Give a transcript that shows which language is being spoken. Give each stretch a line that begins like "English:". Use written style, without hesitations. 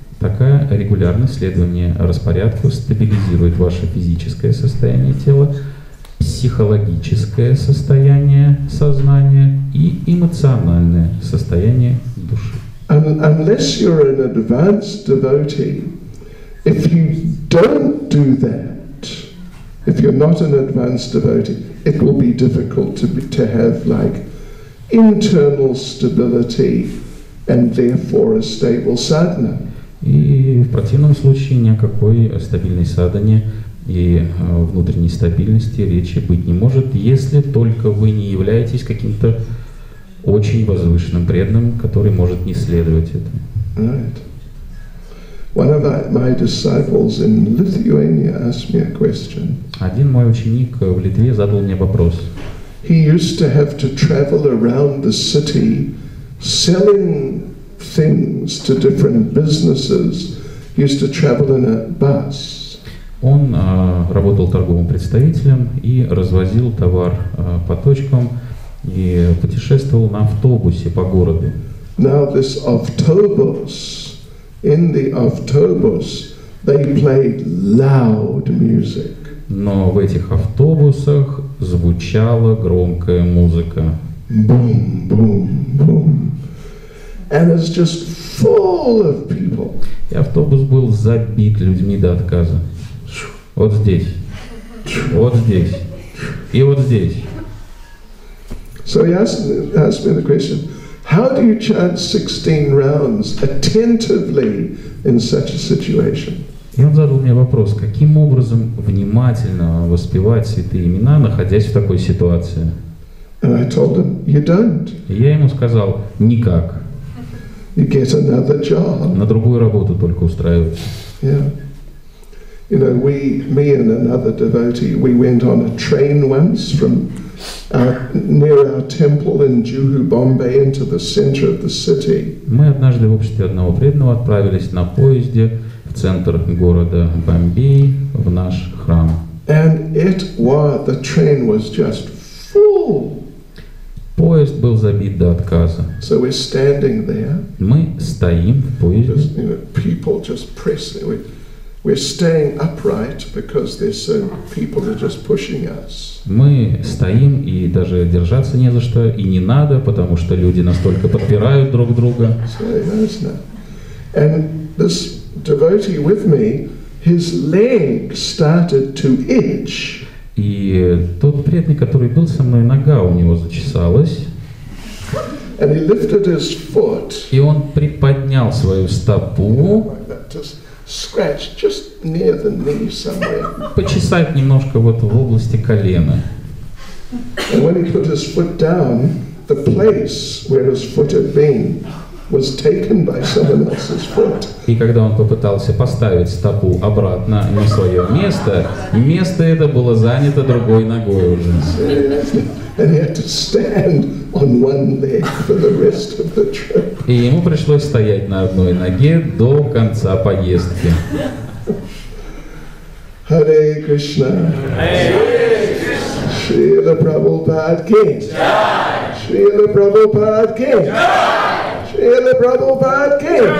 Russian: Такая регулярность следования распорядку стабилизирует ваше физическое состояние тела, психологическое состояние сознания и эмоциональное состояние души.
English: Unless you're an advanced devotee, if you don't do that, if you're not an advanced devotee, it will be difficult to have like internal stability and therefore a stable sadhana.
Russian: И в противном случае ни о какой стабильной садхане и внутренней стабильности речи быть не может, если только вы не являетесь каким-то очень возвышенным преданным, который может не следовать этому.
English: Right. One of my disciples in Lithuania asked me a question.
Russian: Один мой ученик в Литве задал мне вопрос.
English: He used to have to travel around the city selling things to different businesses. He used to travel in a bus.
Russian: Он работал торговым представителем и развозил товар по точкам и путешествовал на автобусе по городу.
English: Now this autobus, in the autobus, they played loud music.
Russian: Но в этих автобусах звучала громкая музыка.
English: Boom, boom, boom. And it's just full of people.
Russian: И автобус был забит людьми до отказа. Вот здесь, вот здесь и вот здесь.
English: So he asked me the question, how do you chant 16 rounds attentively in such a situation?
Russian: И он задал мне вопрос, каким образом внимательно воспевать святые имена, находясь в такой ситуации.
English: And I told him, you don't.
Russian: И я ему сказал, никак.
English: You get another job.
Russian: На другую работу только устраивайся.
English: Yeah. You know, me and another devotee, we went on a train once from near our temple in Juhu, Bombay, into the center of the city.
Russian: Мы однажды в обществе одного преданного отправились на поезде в центр города Бомбей, в наш храм.
English: And the train was just full.
Russian: Поезд был забит до отказа.
English: So we're standing there.
Russian: Мы стоим в поезде.
English: Just, people just pressing. We're staying upright because there's so people are just pushing us.
Russian: Мы стоим и даже держаться не за что и не надо, потому что люди настолько подпирают друг друга.
English: And this devotee with me, his leg started to itch.
Russian: И тот преданный, который был со мной, нога у него зачесалась.
English: And he lifted his foot.
Russian: И он приподнял свою стопу.
English: Scratch just near the knee somewhere.
Russian: Почесать немножко вот в области колена.
English: And when he put his foot down, the place where his foot had been was taken by someone else's foot.
Russian: И когда он попытался поставить стопу обратно на свое место, место это было занято другой ногой уже.
English: And he had to stand on one leg for the rest of the trip.
Russian: И ему пришлось стоять на одной ноге до конца поездки.
English: Hare Krishna. Srila Prabhupada Ki. Srila Prabhupada Ki. Srila Prabhupada Ki.